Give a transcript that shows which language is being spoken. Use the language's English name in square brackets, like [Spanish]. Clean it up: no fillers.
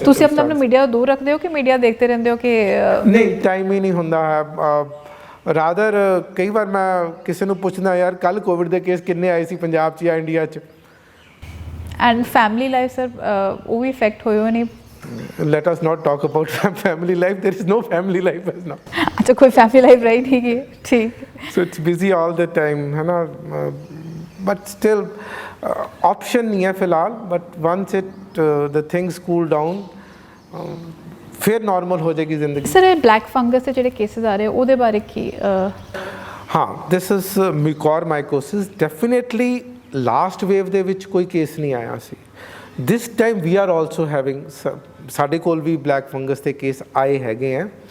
[Punjabi] ਤੁਸੀਂ ਆਪਣਾ ਮੀਡੀਆ ਤੋਂ ਦੂਰ ਰੱਖਦੇ ਹੋ ਕਿ ਮੀਡੀਆ ਦੇਖਦੇ ਰਹਿੰਦੇ ਹੋ? ਕਿ ਨਹੀਂ, ਟਾਈਮ ਹੀ ਨਹੀਂ ਹੁੰਦਾ ਹੈ। ਰਾਦਰ ਕਈ ਵਾਰ ਮੈਂ ਕਿਸੇ ਨੂੰ ਪੁੱਛਦਾ, ਯਾਰ ਕੱਲ੍ਹ ਕੋਵਿਡ ਦੇ ਕੇਸ ਕਿੰਨੇ ਆਏ ਸੀ ਪੰਜਾਬ 'ਚ ਜਾਂ ਇੰਡੀਆ 'ਚ। ਐਂਡ ਫੈਮਿਲੀ ਲਾਈਫ ਸਰ, ਉਹ ਵੀ ਇਫੈਕਟ ਹੋਏ ਹੋ ਨਹੀਂ? [English] Let us not talk about family life. There is no family life as now. [Hindi] अच्छा, कोई फैमिली लाइफ रही नहीं है, ठीक। [English] So it's busy all the time, [Hindi] है ना। [English] But still option [Hindi] नहीं है फिलहाल। [English] But once the things cool down, [Hindi] फिर normal हो जाएगी ज़िंदगी। [Punjabi] सर, ब्लैक फंगस से ਜਿਹੜੇ केसेस आ रहे ਉਹਦੇ ਬਾਰੇ ਕੀ? [English] हाँ, this is mucormycosis. Definitely last wave [Punjabi] ਦੇ ਵਿੱਚ ਕੋਈ ਕੇਸ ਨਹੀਂ ਆਇਆ ਸੀ। [English] This time we are also having [Punjabi] ਸਾਡੇ ਕੋਲ ਵੀ ਬਲੈਕ ਫੰਗਸ ਦੇ ਕੇਸ ਆਏ ਹੈਗੇ ਹੈ।